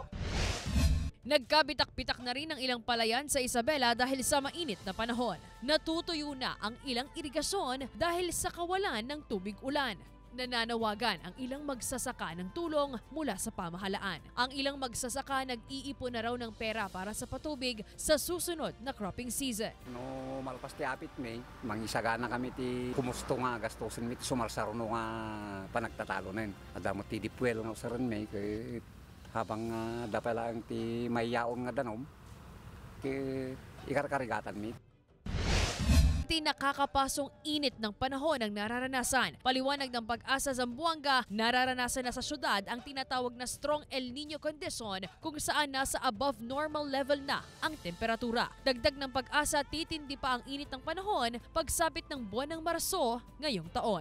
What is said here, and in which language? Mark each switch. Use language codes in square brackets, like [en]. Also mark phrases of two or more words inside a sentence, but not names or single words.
[tl] Nagkabitak-bitak na rin ang ilang palayan sa Isabela dahil sa mainit na panahon. Natutuyo na ang ilang irigasyon dahil sa kawalan ng tubig ulan. Nananawagan ang ilang magsasaka ng tulong mula sa pamahalaan. Ang ilang magsasaka nag-iipon na raw ng pera para sa patubig sa susunod na [en] cropping season. [ilo] No malpas ti apit may mangisagana kami ti kumusto nga gastusin mi ti sumarsaro no nga panagtatalo nen. Adamo ti dipwelo nga usaran may kay habang dapat lang ti mayaon nga danom ti ikarkarigatan mi. [tl] Nakakapasong init ng panahon ang nararanasan. Paliwanag ng Pag-asa Zamboanga, nararanasan na sa syudad ang tinatawag na strong El Nino condition kung saan nasa [en] above normal level [tl] na ang temperatura. Dagdag ng Pag-asa, titindi pa ang init ng panahon pagsapit ng buwan ng Marso ngayong taon.